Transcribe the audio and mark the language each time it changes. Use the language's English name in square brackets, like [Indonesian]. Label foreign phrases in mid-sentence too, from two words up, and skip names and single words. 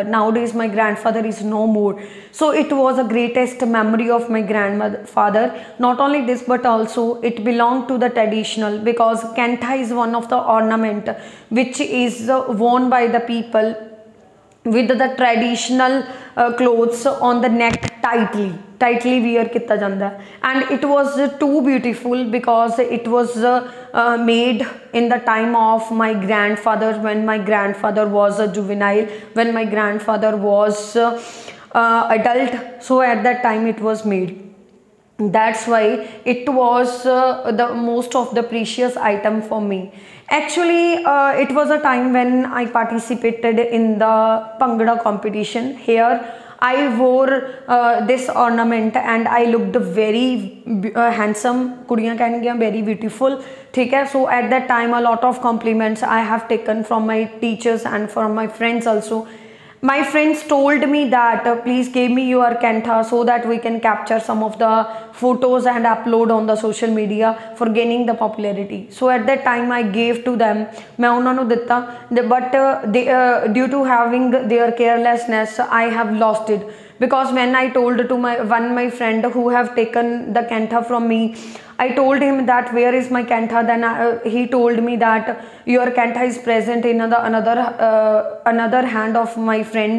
[English] Nowadays my grandfather is no more, so it was the greatest memory of my grandfather. Not only this, but also it belonged to the traditional, because cantha is one of the ornament which is worn by the people with the traditional clothes on the neck, tightly wear [Punjabi] ਕੀਤਾ ਜਾਂਦਾ, [English] and it was too beautiful because it was made in the time of my grandfather, when my grandfather was a juvenile, when my grandfather was adult, so at that time it was made. That's why it was the most of the precious item for me. Actually, it was a time when I participated in the Bhangra competition. Here I wore this ornament and I looked very handsome. [Punjabi] ਕੁੜੀਆਂ ਕਹਿਣਗੀਆਂ [English] very beautiful. [Punjabi] ਠੀਕ ਹੈ, [English] so at that time a lot of compliments I have taken from my teachers and from my friends also. My friends told me that please give me your cantha so that we can capture some of the photos and upload on the social media for gaining the popularity. So at that time I gave to them, [Punjabi] ਮੈਂ ਉਨ੍ਹਾਂ ਨੂੰ ਦਿੱਤਾ, [English] but due to having their carelessness I have lost it, because when I told to my friend who have taken the cantha from me, I told him that where is my cantha, then he told me that your cantha is present in another hand of my friend.